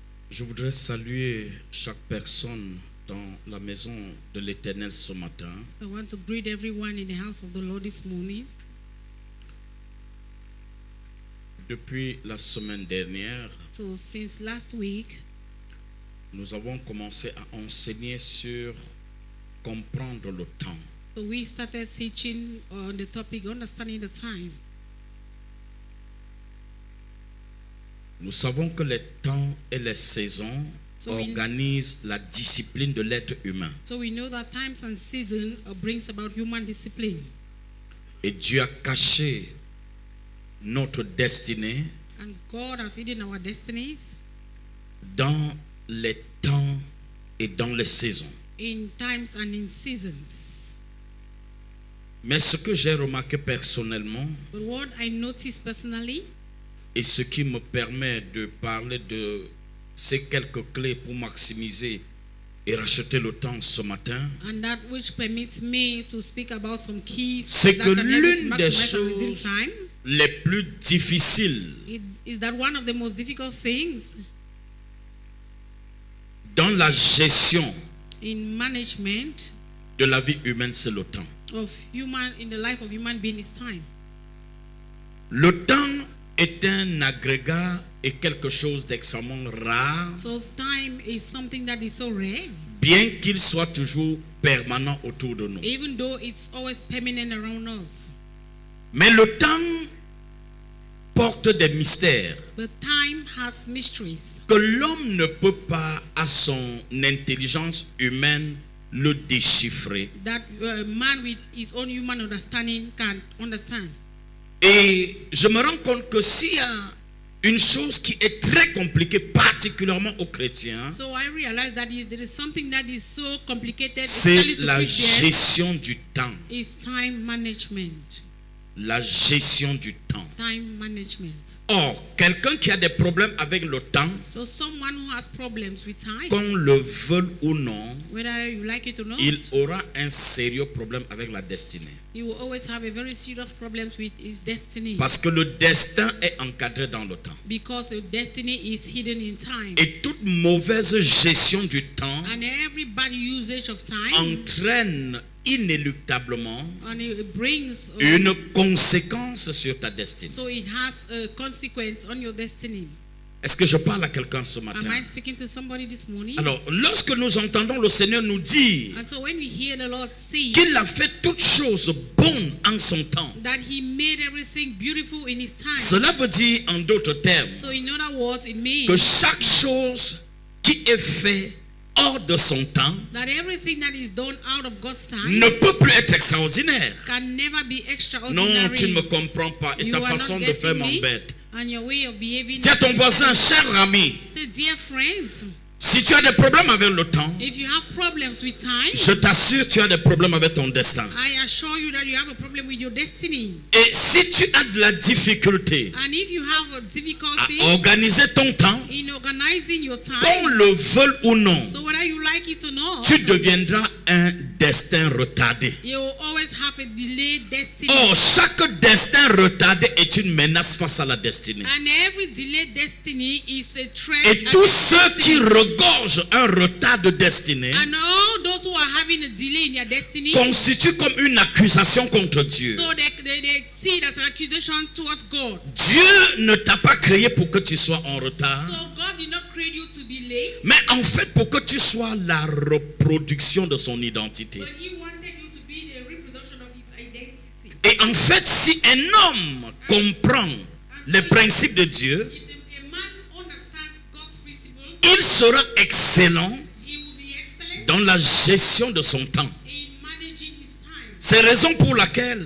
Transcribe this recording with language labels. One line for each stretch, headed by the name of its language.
French: Je voudrais saluer chaque personne dans la maison de l'Éternel ce matin.
English: I want to greet everyone in the house of the Lord this morning.
French: Depuis la semaine dernière,
English: So since last week,
French: nous avons commencé à enseigner sur comprendre le temps.
English: so we started teaching on the topic understanding the time.
French: Nous savons que les temps et les saisons
English: So we-
French: organisent la discipline de l'être humain.
English: So we know that times and season brings about human discipline,
French: Et Dieu a caché notre destinée
English: and God has hidden our destinies
French: dans les temps et dans les saisons.
English: in times and in seasons.
French: Mais ce que j'ai remarqué personnellement,
English: But what I noticed personally,
French: et ce qui me permet de parler de ces quelques clés pour maximiser et racheter le temps ce matin,
English: and that which permits me to speak about some keys
French: c'est
English: that
French: que
English: can help you to
French: l'une des
English: maximize and redeem
French: choses
English: time,
French: les plus difficiles
English: is that one of the most difficult things
French: dans la gestion
English: in management
French: de la vie humaine, c'est le temps.
English: of human in the life of human being is time.
French: Le temps est un agrégat et quelque chose d'extrêmement rare,
English: So time is something that is so rare,
French: bien qu'il soit toujours permanent autour de nous.
English: even though it's always permanent around us.
French: Mais le temps porte des mystères
English: But time has mysteries
French: que l'homme ne peut pas, à son intelligence humaine, le déchiffrer.
English: that man with his own human understanding can understand.
French: Et je me rends compte que s'il y a une chose qui est très compliquée, particulièrement aux chrétiens,
English: So I realize that if there is something that is so complicated,
French: c'est
English: especially to
French: la
English: Christians,
French: gestion du temps.
English: is time management.
French: La gestion du temps.
English: Time management.
French: Or, quelqu'un qui a des problèmes avec le temps,
English: So someone who has problems with time,
French: qu'on le veuille ou non,
English: whether you like it or not,
French: il aura un sérieux problème avec la destinée.
English: he will always have a very serious problems with his destiny.
French: Parce que le destin est encadré dans le temps.
English: Because the destiny is hidden in time.
French: Et toute mauvaise gestion du temps
English: And every bad usage of time,
French: entraîne inéluctablement
English: and it brings,
French: une conséquence sur ta destinée.
English: so it has a consequence on your destiny.
French: Est-ce que je parle à quelqu'un ce
English: Am
French: matin?
English: I speaking to somebody this morning?
French: Alors, lorsque nous entendons le Seigneur nous dire
English: And so when we hear the Lord say
French: qu'il a fait toutes choses bonnes en son temps,
English: that he made everything beautiful in his time,
French: cela veut dire en d'autres termes
English: so in other words, it means
French: que chaque chose qui est faite hors de son temps
English: that everything that is done out of God's time
French: ne peut plus être extraordinaire.
English: can never be
French: Non,
English: extraordinary.
French: tu ne me comprends pas et
English: You
French: ta
English: are
French: façon
English: not
French: de faire
English: getting me,
French: m'embête.
English: and your way of behaving.
French: Dis à ton voisin, cher ami,
English: Say, dear friend,
French: si tu as des problèmes avec le temps,
English: if you have problems with time,
French: je t'assure, tu as des problèmes avec ton destin.
English: I assure you that you have a problem with your destiny.
French: Et si tu as de la difficulté
English: And if you have a
French: à
English: difficulty
French: organiser ton temps,
English: in organizing your
French: qu'on
English: time,
French: le veuille ou non,
English: so whether you like it or not,
French: tu deviendras un destin retardé.
English: you will always have a delayed destiny.
French: Or, chaque destin retardé est une menace face à la destinée.
English: And every delayed destiny is a threat.
French: Et tous
English: against
French: ceux qui
English: destiny.
French: regorgent un retard de destinée
English: And all those who are having a delay in their destiny,
French: constituent comme une accusation contre Dieu.
English: so they see it as an accusation towards God.
French: Dieu ne t'a pas créé pour que tu sois en retard,
English: So God did not create you to be late,
French: mais en fait pour que tu sois la reproduction de son identité.
English: but He wanted you to be the reproduction of His identity.
French: Et en fait, si un homme comprend les principes de Dieu,
English: If a man understands God's principles,
French: il sera excellent
English: he will be excellent
French: dans la gestion de son temps.
English: in managing his time.
French: C'est la raison pour laquelle,